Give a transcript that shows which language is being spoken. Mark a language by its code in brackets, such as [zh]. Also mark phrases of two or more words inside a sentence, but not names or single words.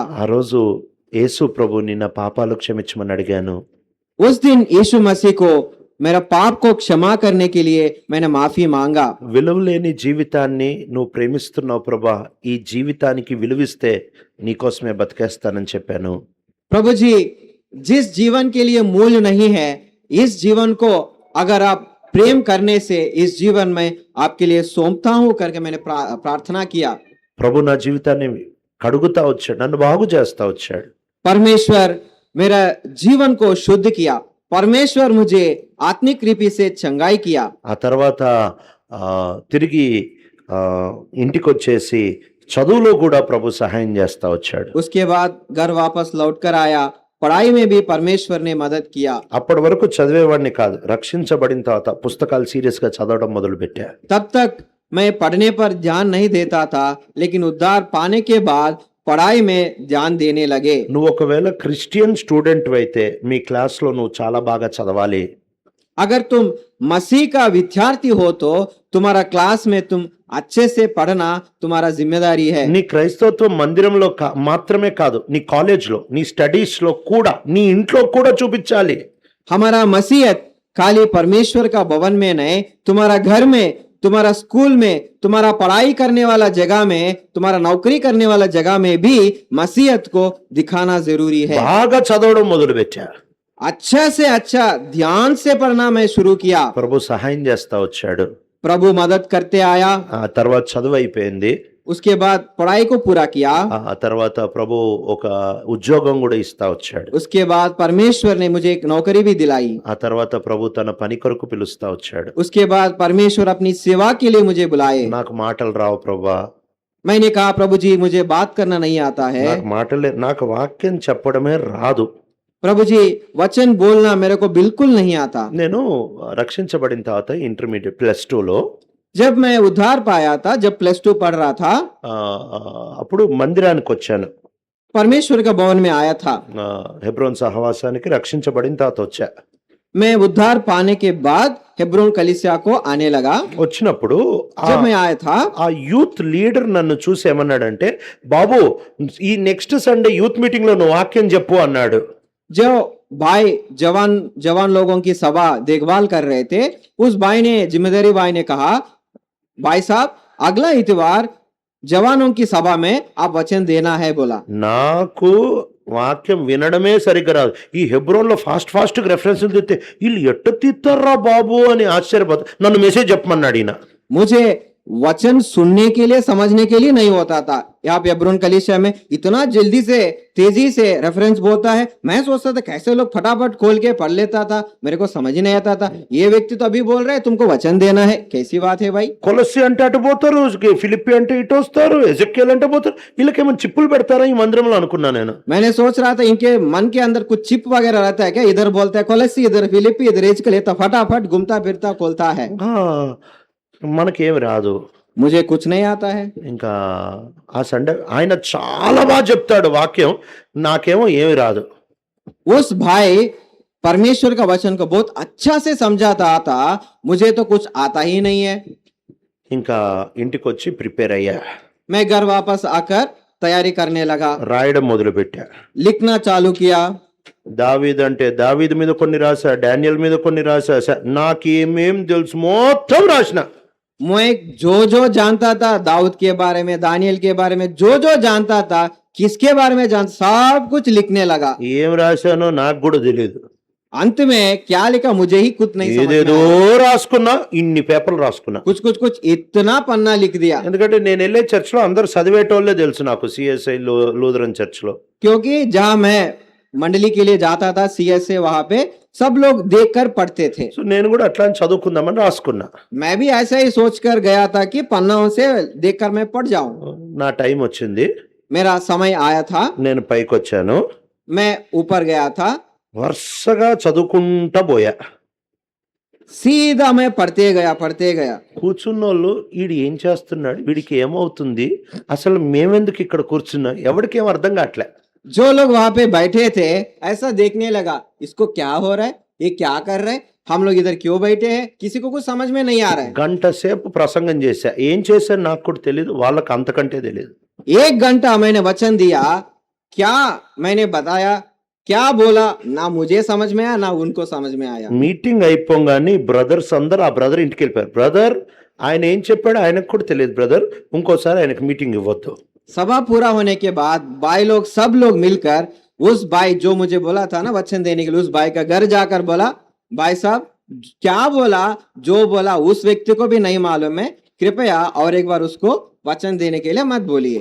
[te] ఆ రోజు యేసు ప్రభుని నా పాపాలు క్షమించమని అడిగాను. [hi] उस दिन यीशु मसीह को मेरा पाप को क्षमा करने के लिए मैंने माफी मांगा। [te] విలువలేని జీవితాన్ని నువ్వు ప్రేమిస్తున్నావు ప్రభా, ఈ జీవితానికి విలువిస్తే నీకోసమే బతికేస్తానని చెప్పాను. [hi] प्रभु जी, जिस जीवन के लिए मूल्य नहीं है, इस जीवन को अगर आप प्रेम करने से इस जीवन में आपके लिए सौंपता हूं करके मैंने प्रार्थना किया। [te] ప్రభు నా జీవితాన్ని కడుగుతా వచ్చాడు, నన్ను బాగు చేస్తా వచ్చాడు. [hi] परमेश्वर मेरा जीवन को शुद्ध किया। परमेश्वर मुझे आत्मिक रीति से चंगाई किया। [te] ఆ తర్వాత తిరిగి ఇంటికి వచ్చేసి చదువులో కూడా ప్రభు సహాయం చేస్తా వచ్చాడు. [hi] उसके बाद घर वापस लौट कर आया, पढ़ाई में भी परमेश्वर ने मदद किया। [te] అప్పటి వరకు చదివేవాడిని కాదు, రక్షించబడిన తర్వాత పుస్తకాలు సీరియస్ గా చదవడం మొదలు పెట్టా. [hi] तब तक मैं पढ़ने पर ध्यान नहीं देता था, लेकिन उद्धार पाने के बाद पढ़ाई में ध्यान देने लगे। [te] నువ్వు ఒకవేళ [en] Christian student [te] అయితే మీ క్లాస్ లో నువ్వు చాలా బాగా చదవాలి. [hi] अगर तुम मसीह का विद्यार्थी हो तो तुम्हारा क्लास में तुम अच्छे से पढ़ना तुम्हारा जिम्मेदारी है। [te] నీ క్రైస్తవత్వం మందిరంలో మాత్రమే కాదు, నీ కాలేజ్ లో, నీ స్టడీస్ లో కూడా, నీ ఇంట్లో కూడా చూపించాలి. [hi] हमारा मसीहत खाली परमेश्वर का भवन में नहीं, तुम्हारा घर में, तुम्हारा स्कूल में, तुम्हारा पढ़ाई करने वाला जगह में, तुम्हारा नौकरी करने वाला जगह में भी मसीहत को दिखाना जरूरी है। [te] బాగా చదవడం మొదలు పెట్టా. [hi] अच्छा से अच्छा ध्यान से पढ़ना मैं शुरू किया। [te] ప్రభు సహాయం చేస్తా వచ్చాడు. [hi] प्रभु मदद करते आया। [te] ఆ తర్వాత చదువు అయిపోయింది. [hi] उसके बाद पढ़ाई को पूरा किया। [te] ఆ తర్వాత ప్రభు ఒక ఉద్యోగం కూడా ఇస్తా వచ్చాడు. [hi] उसके बाद परमेश्वर ने मुझे एक नौकरी भी दिलाई। [te] ఆ తర్వాత ప్రభు తన పని కొరకు పిలుస్తా వచ్చాడు. [hi] उसके बाद परमेश्वर अपनी सेवा के लिए मुझे बुलाए। [te] నాకు మాటలు రావు ప్రభా, [hi] मैंने कहा प्रभु जी मुझे बात करना नहीं आता है। [te] నాకు వాక్యం చెప్పడమే రాదు. [hi] प्रभु जी वचन बोलना मेरे को बिल्कुल नहीं आता। [te] నేను రక్షించబడిన తర్వాత ఇంటర్మీడియట్ +2లో [hi] जब मैं उद्धार पाया था, जब +2 पढ़ रहा था, [te] అప్పుడు మందిరానికి వచ్చాను. [hi] परमेश्वर का भवन में आया था। [te] హెబ్రోన్ సహవాసానికి రక్షించబడిన తర్వాత వచ్చా. [hi] मैं उद्धार पाने के बाद हेब्रोन कलीसिया को आने लगा। [te] వచ్చినప్పుడు [hi] जब मैं आया था, [te] ఆ యూత్ లీడర్ నన్ను చూసి ఏమన్నాడంటే, బాబు ఈ [en] next Sunday youth meeting [te] లో నువ్వు వాక్యం చెప్పు అన్నాడు. [hi] जो भाई जवान लोगों की सभा देखभाल कर रहे थे, उस भाई ने, जिम्मेदारी भाई ने कहा, भाई साहब अगला इतवार जवानों की सभा में आप वचन देना है बोला। [te] నాకు వాక్యం వినడమే సరిగ్గా రాదు. ఈ హెబ్రోన్ లో [en] fast reference [te] తెస్తే వీళ్ళు ఎట్ట తీస్తారా బాబు అని ఆశ్చర్యపోతా. నన్ను మెసేజ్ చెప్పమన్నాడు ఈయన. [hi] मुझे वचन सुनने के लिए, समझने के लिए नहीं होता था। यहाँ पे हेब्रोन कलीसिया में इतना जल्दी से, तेजी से रेफरेंस बोलता है। मैं सोचता था कैसे लोग फटाफट खोल के पढ़ लेता था, मेरे को समझ ही नहीं आता था। ये व्यक्ति तो अभी बोल रहे हैं तुमको वचन देना है, कैसी बात है भाई। [te] కొలస్సి అంటే అటు పోతారు, ఫిలిప్పి అంటే ఇటు వస్తారు, ఎజెక్యేల్ అంటే పోతారు. వీళ్ళకేమో చిప్పులు పెడతారా ఈ మందిరంలో అనుకున్నా నేను. [hi] मैंने सोच रहा था इनके मन के अंदर कुछ चिप वगैरह रहता है क्या, इधर बोलता है कोलस्सी, इधर फिलिप्पी, इधर एजकेल, ये तो फटाफट घूमता फिरता खोलता है। [te] మనకేమి రాదు. [hi] मुझे कुछ नहीं आता है। [te] ఇంకా ఆ సండే ఆయన చాలా బాగా చెప్తాడు వాక్యం, నాకేమో ఏమి రాదు. [hi] उस भाई परमेश्वर का वचन को बहुत अच्छा से समझाता आता, मुझे तो कुछ आता ही नहीं है। [te] ఇంకా ఇంటికి వచ్చి ప్రిపేర్ అయ్యా. [hi] मैं घर वापस आकर तैयारी करने लगा, [te] రాయడం మొదలు పెట్టా. [hi] लिखना चालू किया। [te] దావీద్ అంటే దావీద్ మీద కొన్ని రాసా, డానియల్ మీద కొన్ని రాసా, నాకేమేం తెలుసు మొత్తం రాసిన. [hi] मैं जो जानता था दाऊद के बारे में, दानियल के बारे में, जो जानता था, किसके बारे में जानता, सब कुछ लिखने लगा। [te] ఏం రాశానో నాకు కూడా తెలియదు. [hi] अंत में क्या लिखा मुझे ही खुद नहीं समझ में [te] ఏదేదో [hi] आया। [te] రాసుకున్నా, ఇన్ని పేపర్లు రాసుకున్నా. [hi] कुछ इतना पन्ना लिख दिया। [te] ఎందుకంటే నేను వెళ్ళే చర్చ్ లో అందరు చదివేటోళ్ళే తెలుసు నాకు, సిఎస్ఐ లూథరన్ చర్చ్ లో. [hi] क्योंकि जहां मैं मंडली के लिए जाता था सीएसए, वहां पे सब लोग देखकर पढ़ते थे। [te] సో నేను కూడా అట్లా చదువుకుందామని రాసుకున్నా. [hi] मैं भी ऐसा ही सोचकर गया था कि पन्नाओं से देखकर मैं पढ़ जाऊं। [te] నా టైం వచ్చింది, [hi] मेरा समय आया था, [te] నేను పైకి వచ్చాను. [hi] मैं ऊपर गया था, [te] వరుసగా చదువుకుంటా పోయా. [hi] सीधा मैं पढ़ते गया। [te] కూర్చున్నోళ్ళు వీడు ఏం చేస్తున్నాడు, వీడికి ఏమవుతుంది, అసలు మేమెందుకు ఇక్కడ కూర్చున్నా, ఎవరికేం అర్థం కావట్లే. [hi] जो लोग वहां पे बैठे थे ऐसा देखने लगा, इसको क्या हो रहा है, ये क्या कर रहे हैं, हम लोग इधर क्यों बैठे हैं, किसी को कुछ समझ में नहीं आ रहा है। [te] గంట సేపు ప్రసంగం చేశా. ఏం చేశాను నాకు కూడా తెలియదు, వాళ్ళకి అంతకంటే తెలియదు. [hi] 1 घंटा मैंने वचन दिया, क्या मैंने बताया, क्या बोला, ना मुझे समझ में आया ना उनको समझ में आया। [te] మీటింగ్ అయిపోగానే బ్రదర్స్ అందరు ఆ బ్రదర్ ఇంటికి వెళ్ళిపోయారు. బ్రదర్ ఆయన ఏం చెప్పాడో ఆయనకు కూడా తెలియదు. బ్రదర్ ఇంకోసారి ఆయనకు మీటింగ్ ఇవ్వద్దు. [hi] सभा पूरा होने के बाद भाई लोग, सब लोग मिलकर उस भाई जो मुझे बोला था ना वचन देने के लिए, उस भाई का घर जाकर बोला, भाई साहब क्या बोला, जो बोला उस व्यक्ति को भी नहीं मालूम है, कृपया और एक बार उसको वचन देने के लिए मत बोलिए।